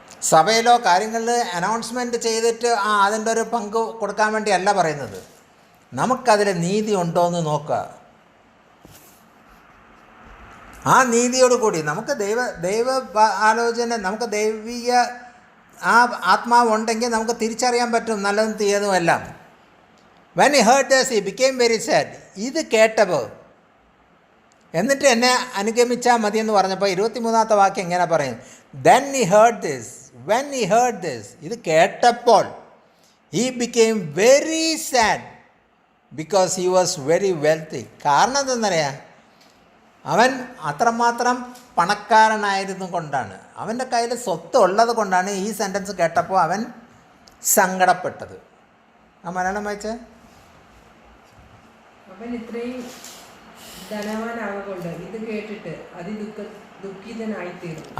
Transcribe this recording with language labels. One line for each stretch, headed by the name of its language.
Malayalam: സഭയിലോ കാര്യങ്ങളിൽ അനൗൺസ്മെൻറ്റ് ചെയ്തിട്ട് അതിൻ്റെ ഒരു പങ്ക് കൊടുക്കാൻ വേണ്ടിയല്ല പറയുന്നത്. നമുക്കതിൽ നീതി ഉണ്ടോ എന്ന് നോക്കുക. ആ നീതിയോട് കൂടി നമുക്ക് ദൈവ ആലോചന, നമുക്ക് ദൈവീയ ആത്മാവ് ഉണ്ടെങ്കിൽ നമുക്ക് തിരിച്ചറിയാൻ പറ്റും നല്ലതും തീയതും എല്ലാം.
English: When he heard this, he became very sad.
Malayalam: ഇത് കേട്ടപ്പോൾ എന്നിട്ട് എന്നെ അനുഗമിച്ചാൽ മതി എന്ന് പറഞ്ഞപ്പോൾ 23-ാമത്തെ വാക്യം എങ്ങനെ പറയും,
English: Then he heard this, when he heard this,
Malayalam: ഇത് കേട്ടപ്പോൾ
English: he became very sad because he was very wealthy.
Malayalam: കാരണം എന്തെന്നറിയാം, അവൻ അത്രമാത്രം പണക്കാരനായിരുന്നു കൊണ്ടാണ്, അവൻ്റെ കയ്യിൽ സ്വത്ത് ഉള്ളത് കൊണ്ടാണ് ഈ സെൻറ്റൻസ് കേട്ടപ്പോൾ അവൻ സങ്കടപ്പെട്ടത്. മലയാളം വായിച്ചേ. അവൻ ഇത്രയും ധനവാനാകൊണ്ട് ഇത് കേട്ടിട്ട് ദുഃഖിതനായിത്തീർന്നു.